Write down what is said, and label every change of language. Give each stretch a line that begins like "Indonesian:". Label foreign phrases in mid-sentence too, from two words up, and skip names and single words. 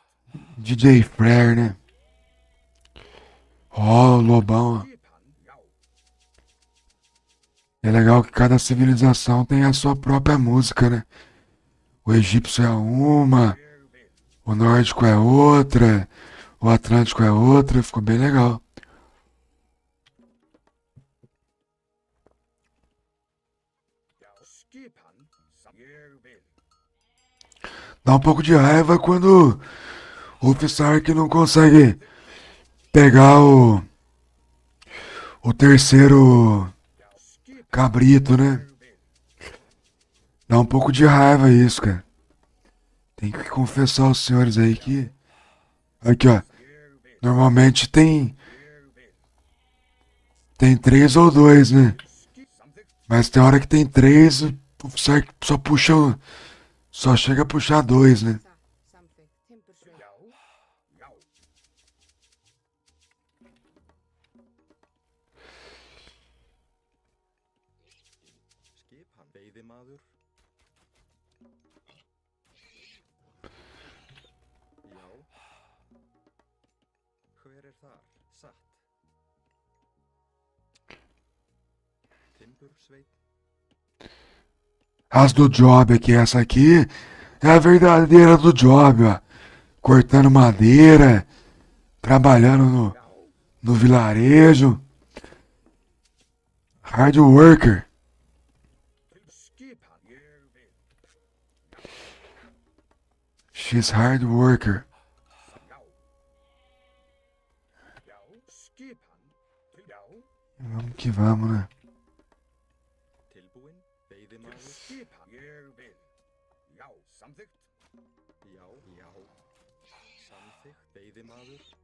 Portuguese: DJ Frere, né? Ó, o Lobão. Ó.
Icelandic: Skipan. Já.
Portuguese: É legal que cada civilização tem a sua própria música, né? O egípcio é uma,
Icelandic: Ég vil.
Portuguese: o nórdico é outra, o atlântico é outra. Ficou bem legal.
Icelandic: Já. Skipan. Ég vil.
Portuguese: Dá um pouco de raiva quando o Fissark não consegue pegar o terceiro
Icelandic: Já. Skipan.
Portuguese: cabrito, né?
Icelandic: Ég vil.
Portuguese: Dá um pouco de raiva isso, cara. Tem que confessar aos senhores aí que. Aqui, ó.
Icelandic: Ég vil.
Portuguese: Normalmente tem
Icelandic: Ég vil.
Portuguese: 3 ou 2, né?
Icelandic: Samþykkt.
Portuguese: Mas tem hora que tem 3, o Fissark só puxa. Só chega a puxar 2, né?
Icelandic: Samþykkt. Timbursveið. Já. Já. Skipan. Veiðimaður. Já. Hver er þar? Satt. Timbursveit.
Portuguese: As do Job aqui, essa aqui é a verdadeira do Job, ó. Cortando madeira, trabalhando no vilarejo.
English: Hard worker.
Icelandic: Skipan. Ég vil.
English: She's hard worker.
Icelandic: Já. Já. Skipan. Já.
Portuguese: Vamos que vamos, né?
Icelandic: Tilbúin. Veiðimaður. Skipan. Ég vil. Já. Samþykkt. Já. Já. Samþykkt. Veiðimaður.